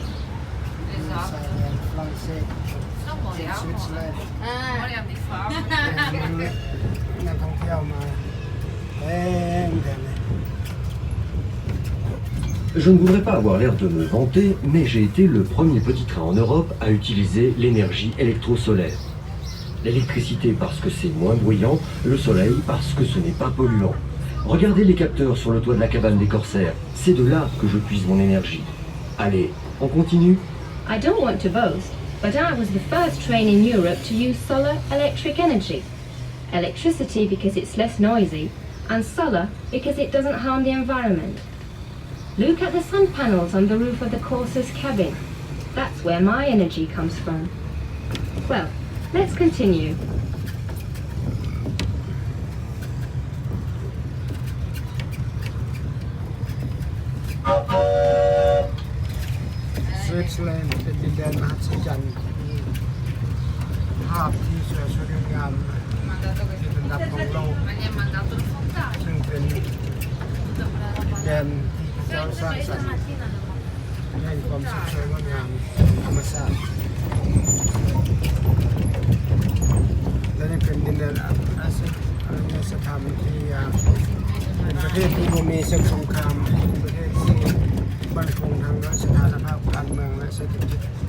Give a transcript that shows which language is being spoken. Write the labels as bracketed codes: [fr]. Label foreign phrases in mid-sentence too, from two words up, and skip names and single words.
[it] Esatto. Non moriamo. Moriamo di fame. [fr] Je ne voudrais pas avoir l'air de me vanter, mais j'ai été le premier petit train en Europe à utiliser l'énergie électrosolaire. L'électricité parce que c'est moins bruyant, le soleil parce que ce n'est pas polluant. Regardez les capteurs sur le toit de la cabane des corsaires, c'est de là que je puise mon énergie. Allez, on continue? [en] I don't want to boast, but I was the first train in Europe to use solar electric energy. Electricity because it's less noisy, and solar because it doesn't harm the environment. Look at the sun panels on the roof of the courser's cabin. That's where my energy comes from. Well, let's continue. [th] Switzerland เป็นดินแดนมหัศจรรย์ภาพที่สวยงามที่เป็นอันดับของโลก [it] Ma gli è mancato il fondaggio. [th] ซึ่งเป็นแดนที่พระเจ้าสร้างสรรค์ให้ความสดสวยงดงามธรรมชาติและนี่เป็นดินแดนอาเซียนสถาบันที่เป็นประเทศที่มีศึกสงครามเป็นประเทศที่มั่นคงทางสถานภาพการเมืองและเศรษฐกิจ